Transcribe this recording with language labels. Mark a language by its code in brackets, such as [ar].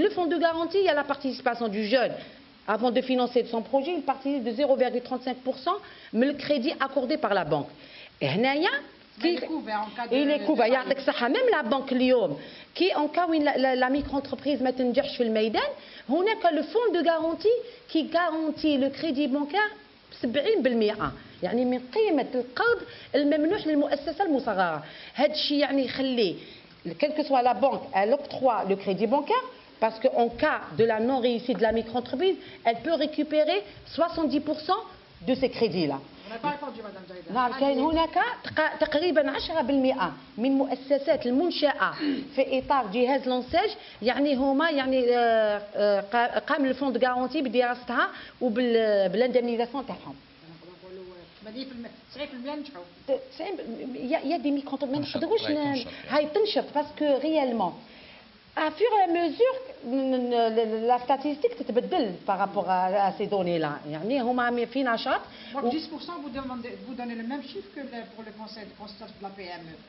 [fr] Le fonds de garantie, il y a la participation du jeune. Avant de financer son projet, il participe de 0,35%, mais le crédit accordé par la banque. Et il est couvert. Même la banque Lyon, qui en cas où la micro-entreprise [ar] ما تنجحش في الميدان, [fr] هناك le fonds de garantie qui garantit le crédit bancaire 70%. [ar] يعني من قيمة القرض الممنوح للمؤسسة المصغرة. هذا الشيء يعني يخلي [fr] quelle que soit la banque, elle octroie le crédit bancaire parce qu'en cas de la non-réussite de la micro-entreprise, elle peut récupérer 70% de ces crédits-là. [ar] نعم كاين هناك تقريبا 10% من مؤسسات المنشأة في إطار جهاز لونسيج يعني هما يعني قام الفون دو غارونتي بدراستها وبالاندمنيزاسيون تاعهم. 90% نجحوا. [fr] Il y a des micro-entreprises [ar] ما نقدروش هاي تنشط [fr] باسكو ريالمون à fur et à mesure la statistique [ar] تتبدل [fr] par rapport à ces données là [ar] يعني هما في نشاط. [fr] Donc 10% vous donnez le même chiffre que pour le conseil de la PME.